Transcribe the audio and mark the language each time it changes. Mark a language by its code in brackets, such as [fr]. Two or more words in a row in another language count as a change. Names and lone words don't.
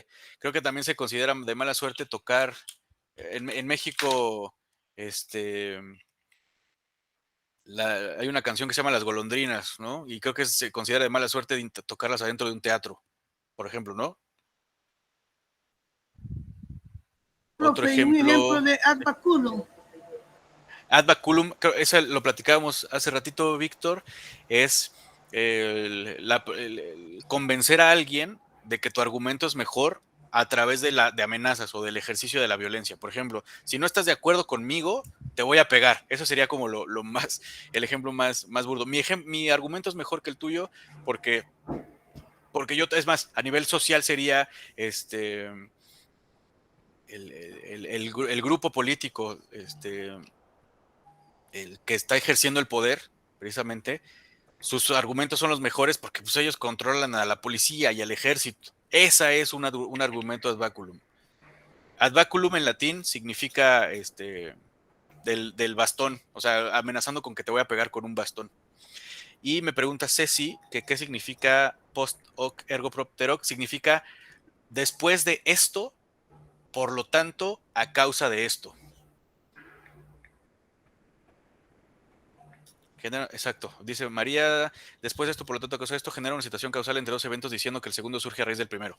[es] Creo que también se considera de mala suerte tocar en México, hay una canción que se llama Las Golondrinas, ¿no? Y creo que se considera de mala suerte tocarlas adentro de un teatro, por ejemplo, ¿no? Otro ejemplo, un ejemplo de [la] ad baculum. Ad baculum, [es] eso lo platicábamos hace ratito, Víctor, es convencer a alguien de que tu argumento es mejor a través de amenazas o del ejercicio de la violencia. Por ejemplo, si no estás de acuerdo conmigo, te voy a pegar. Eso sería como el ejemplo más burdo. Mi argumento es mejor que el tuyo porque yo, es más, a nivel social sería el grupo político, el que está ejerciendo el poder, precisamente, sus argumentos son los mejores porque pues, ellos controlan a la policía y al ejército. Esa es un argumento [la] ad baculum. Ad baculum [es] en latín significa del bastón, o sea, amenazando con que te voy a pegar con un bastón. Y me pregunta Ceci que qué significa [la] post hoc ergo propter hoc. [es] Significa después de esto, por lo tanto, a causa de esto. Exacto, dice María, después de esto, por lo tanto, a causa de esto, genera una situación causal entre dos eventos diciendo que el segundo surge a raíz del primero.